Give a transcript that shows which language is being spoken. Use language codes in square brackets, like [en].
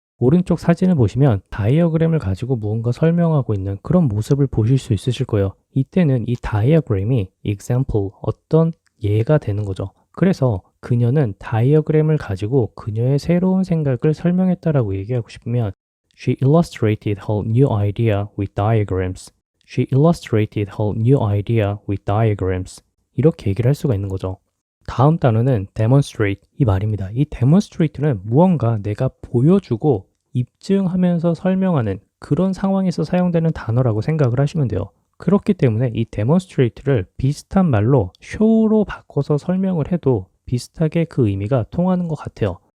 [ko] 오른쪽 사진을 보시면 다이어그램을 가지고 무언가 설명하고 있는 그런 모습을 보실 수 있으실 거예요. 이때는 이 다이어그램이 example, 어떤 예가 되는 거죠. 그래서 그녀는 다이어그램을 가지고 그녀의 새로운 생각을 설명했다라고 얘기하고 싶으면 [en] She illustrated her new idea with diagrams. She illustrated her new idea with diagrams. [ko] 이렇게 얘기를 할 수가 있는 거죠. 다음 단어는 demonstrate 이 말입니다. 이 demonstrate는 무언가 내가 보여주고 입증하면서 설명하는 그런 상황에서 사용되는 단어라고 생각을 하시면 돼요. 그렇기 때문에 이 demonstrate를 비슷한 말로 show로 바꿔서 설명을 해도 비슷하게 그 의미가 통하는 것 같아요.